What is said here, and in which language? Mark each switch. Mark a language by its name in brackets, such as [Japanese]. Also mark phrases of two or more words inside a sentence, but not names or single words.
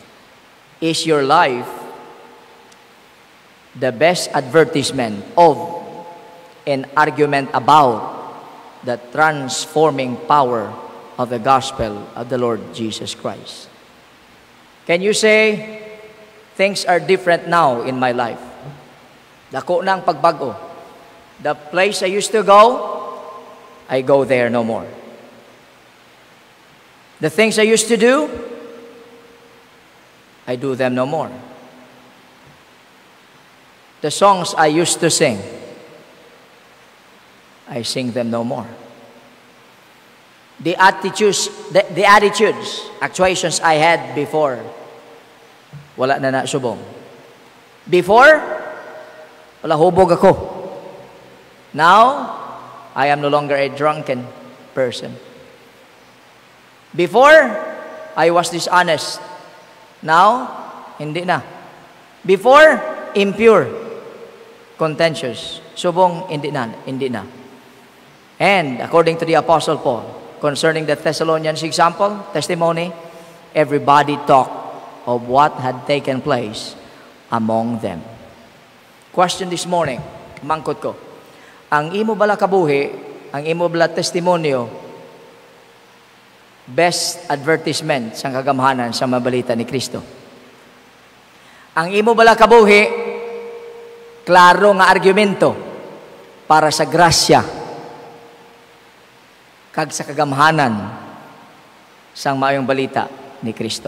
[English] Is your life the best advertisement of an argument about the transforming power of the gospel of the Lord Jesus Christ? Can you say, things are different now in my life? [Hiligaynon] Dako na ang pagbago. [English] The place I used to go, I go there no more. The things I used to do, I do them no more. The songs I used to sing, I sing them no more. The attitudes, actuations I had before, [Hiligaynon] wala na subong. Before, wala hubog ako. [English] Now, I am no longer a drunken person. Before, I was dishonest. Now, [Hiligaynon] hindi na. [English] Before, impure, contentious. [Hiligaynon] Subong, hindi na. [English] And according to the Apostle Paul, concerning the Thessalonians example, testimony, everybody talked of what had taken place among them. Question this morning, [Hiligaynon] mangkot ko. Ang imo bala kabuhi, ang imo bala testimonyo, [English] best advertisement [Hiligaynon] sa kagamhanan sa mabalita ni Kristo. Ang imo bala kabuhi, klaro nga argumento para sa grasya kag sa kagamhanan sang maayong balita ni Kristo.